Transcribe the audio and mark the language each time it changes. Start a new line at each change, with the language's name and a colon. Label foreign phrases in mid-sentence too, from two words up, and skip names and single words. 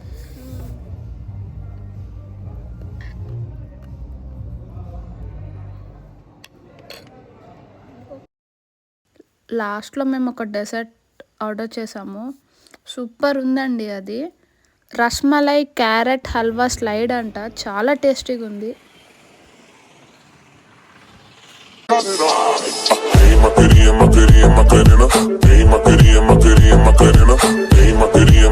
Telugu: లాస్ట్లో మేము ఒక
English: dessert order
Telugu: చేసాము. సూపర్ ఉందండి అది. రస్మలై క్యారెట్ హల్వా స్లైడ్ అంట, చాలా టేస్టీగా ఉంది.
Spanish: Macarena, Macarena, Macarena, hey Macarena, Macarena, Macarena, hey Macarena.